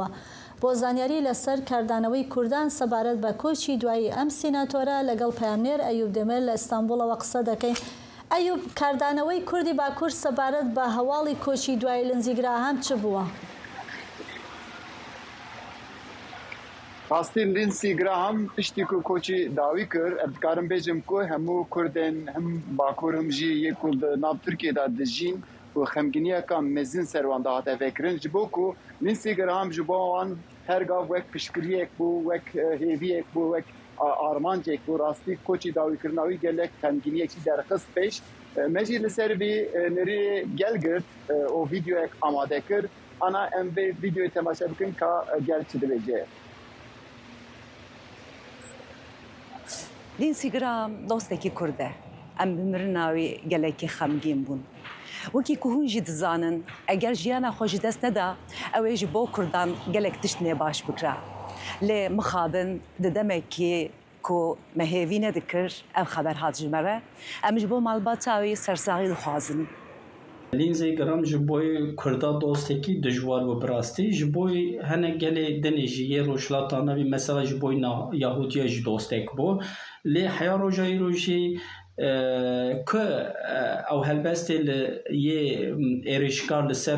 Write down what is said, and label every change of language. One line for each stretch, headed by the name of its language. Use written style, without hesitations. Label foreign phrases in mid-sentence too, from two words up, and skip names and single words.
Central Kurdish: بۆ زانیاری لەسەر کاردانەوەی کوردان سەبارەت بە کۆچی دوایی ئەم سیناتۆرە لەگەڵ پەیامنێر ئەیوب دەمێر لە ئیستانبوڵەوە قسە دەکەین. ئەیوب کاردانەوەی کوردی باکوور سەبارەت بە هەواڵی کۆچی دوایی لنزی گراهام چ بووە؟
Kurdish: ڕاستین لینسی گراهام پشتی کو کۆچی داوی کرد ئەبکارم بێژم کو هەموو کوردên hem باکوور hem jî yê ku li nav Tirkiyeyê de dijîn û xemgîniyekan mezin ser wan de hate vekirin ji bo ku Lindsey Graham ji bo wan her gav wek piştgiriyek bû wek hêviyek bû wek armancek bû rastî koçî dawîkirina wî gelek xemgîniyekî derxist pêş me jî li ser vî nerî gel girt û vîdeoyek amade kir ana em vê vîdeoyê temaşe bikin ka gel çi dibêje. لینسی گرام دۆستێکی کوردە ئەم بمرناوی گەلێکی خەمگین بوون وەکی کوهونجی دزانن ئەگەر ژیانە خۆشی دەست نەدا ئەوێژی بۆ کوردان گەلێک تشتێ باش بکرا لێ مخابن ددەمێکی کو مەهێوی نەدەکرد ئەم خەبەر هاتژمەرە ئەمش بۆ ماڵباتاوی سەرساغی دخوازن. لینزی گرام ji bo Kurda dostekî dijwar û birastî ji bo hinek gelê dinê jî yê rojhilata navî mesela ji bo Yahudiya jî dostek bû lê heya rojayî rojî ku ew helbestê li yê êrişkar li ser